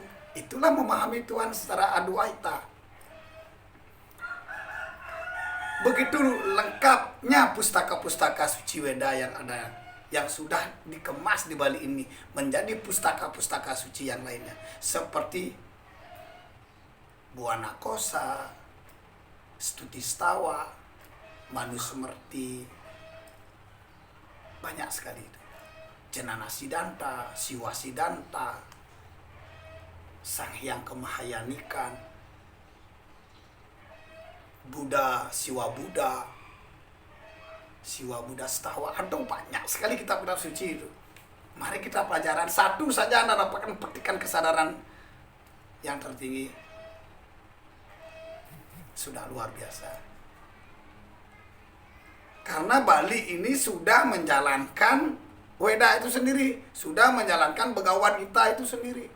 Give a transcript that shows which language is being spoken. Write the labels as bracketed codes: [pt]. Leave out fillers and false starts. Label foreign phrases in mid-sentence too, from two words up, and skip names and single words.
[id] Itulah memahami Tuhan secara adwaita. Begitu lengkapnya pustaka-pustaka suci Weda yang ada, yang sudah dikemas di Bali ini menjadi pustaka-pustaka suci yang lainnya, seperti Buana Kosa, Stuti Stawa, Manusemerti, banyak sekali itu. Jenana Sidanta, Siwa Sidanta, Sang Hyang Kemahayanikan, Buddha, Siwa Buddha, Siwa Buddha Stawa, atau banyak sekali kitab-kitab suci itu. Mari kita pelajaran satu saja, Anda dapatkan petikan kesadaran yang tertinggi. Sudah luar biasa. Karena Bali ini sudah menjalankan Weda itu sendiri, sudah menjalankan Begawan Gita itu sendiri.